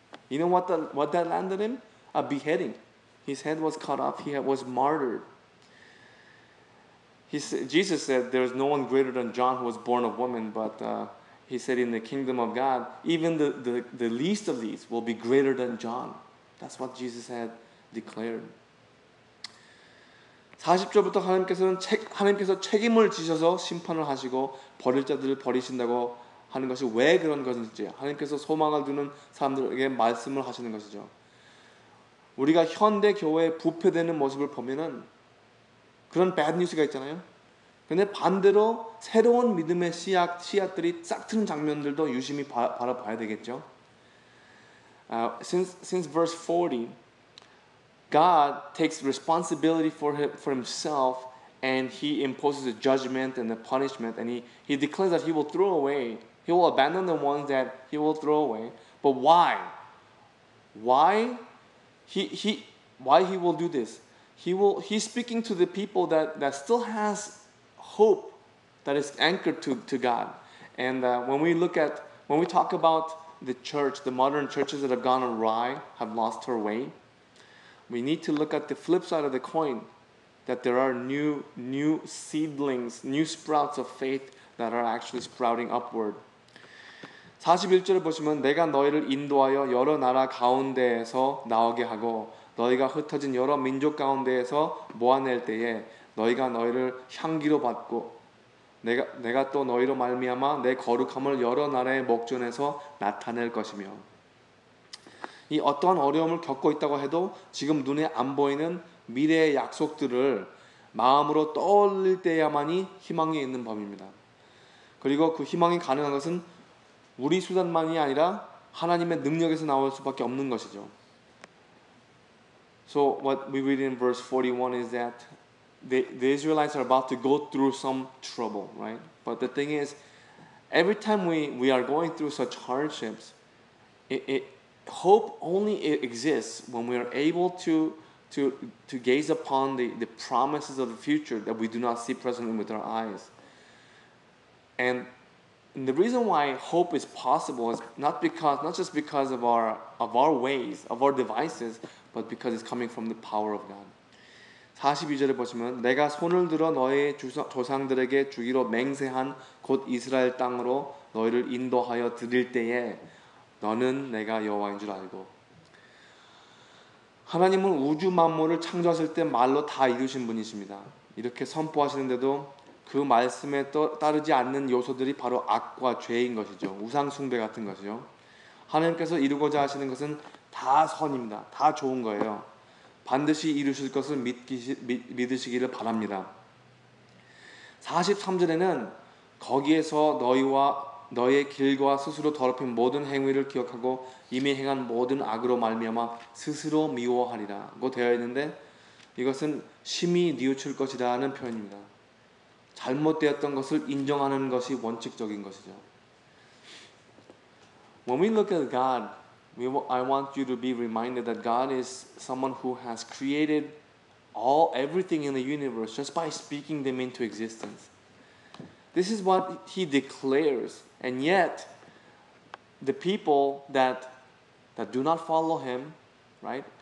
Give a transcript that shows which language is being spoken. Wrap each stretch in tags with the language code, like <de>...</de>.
<en>You know what that landed him? A beheading. His head was cut off. He was martyred. Jesus said there is no one greater than John who was born of woman, but he said in the kingdom of God, even the least of these will be greater than John. That's what Jesus had declared.</en> <ko>40절부터 하나님께서 책임을 지셔서 심판을 하시고 버릴 자들을 버리신다고 하는 것이 왜 그런 것인지 하나님께서 소망을 두는 사람들에게 말씀을 하시는 것이죠. 우리가 현대 교회의 부패되는 모습을 보면은 그런</ko> <en>bad news</en> <ko>가 있잖아요. 근데 반대로 새로운 믿음의 씨앗들이 싹트는 장면들도 유심히 바라봐야 되겠죠.</ko> <en>Since verse 40, God takes responsibility for himself, and he imposes a judgment and a punishment, and he declares that he will abandon the ones that he will throw away. But why? Why he will do this? He's speaking to the people that still has hope, that is anchored to God. And when we talk about the church, the modern churches that have gone awry, have lost their way, we need to look at the flip side of the coin, that there are new seedlings, new sprouts of faith that are actually sprouting upward.</en> <ko>41절을 보시면 내가 너희를 인도하여 여러 나라 가운데에서 나오게 하고 너희가 흩어진 여러 민족 가운데에서 모아낼 때에 너희가 너희를 향기로 받고 내가 또 너희로 말미암아 내 거룩함을 여러 나라의 목전에서 나타낼 것이며 이 어떠한 어려움을 겪고 있다고 해도 지금 눈에 안 보이는 미래의 약속들을 마음으로 떠올릴 때야만이 희망이 있는 법입니다. 그리고 그 희망이 가능한 것은 우리 수단만이 아니라 하나님의 능력에서 나올 수밖에 없는 것이죠.</ko> <en>So what we read in verse 41 is that the Israelites are about to go through some trouble, right? But the thing is, every time we are going through such hardships, hope only exists when we are able to gaze upon the promises of the future that we do not see presently with our eyes. And the reason why hope is possible is not just because of our ways, of our devices, but because it's coming from the power of God.</en> <ko>42절에 보시면 내가 손을 들어 너의 조상들에게 주기로 맹세한 곧 이스라엘 땅으로 너희를 인도하여 드릴 때에 너는 내가 여호와인 줄 알고. 하나님은 우주 만물을 창조하실 때 말로 다 이루신 분이십니다. 이렇게 선포하시는데도 그 말씀에 따르지 않는 요소들이 바로 악과 죄인 것이죠. 우상 숭배 같은 것이죠. 하나님께서 이루고자 하시는 것은 다 선입니다. 다 좋은 거예요. 반드시 이루실 것을 믿으시기를 바랍니다. 43절에는 거기에서 너의 길과 스스로 더럽힌 모든 행위를 기억하고 이미 행한 모든 악으로 말미암아 스스로 미워하리라고 되어 있는데 이것은 심히 뉘우칠 것이라는 표현입니다. 잘못되었던 것을 인정하는 것이 원칙적인 것이죠.</ko> <en>When we look at God, I want you to be reminded that God is someone who has created everything in the universe just by speaking them into existence. This is what He declares, and yet the people that do not follow Him, right?</en>